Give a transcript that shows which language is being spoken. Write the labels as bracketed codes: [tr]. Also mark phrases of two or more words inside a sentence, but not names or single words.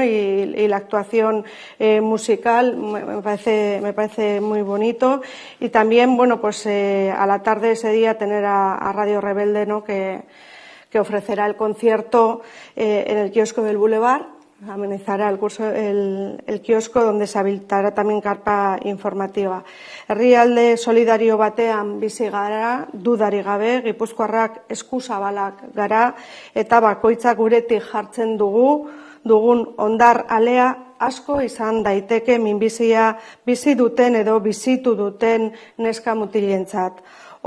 [es] y la actuación musical me parece muy bonito, y también, bueno, pues a la tarde ese día tener a Radio Rebelde, ¿no? que ofrecerá el concierto en el kiosco del Boulevard. Amenizará el kiosco, donde se habilitará también carpa informativa. [eu] Herrialde solidario batean bizi gara, dudarik gabe, Gipuzkoarrak eskuzabalak gara, eta bakoitzak guretik jartzen dugun ondar alea asko izan daiteke minbizia bizi duten edo bizitu duten neska mutilentzat.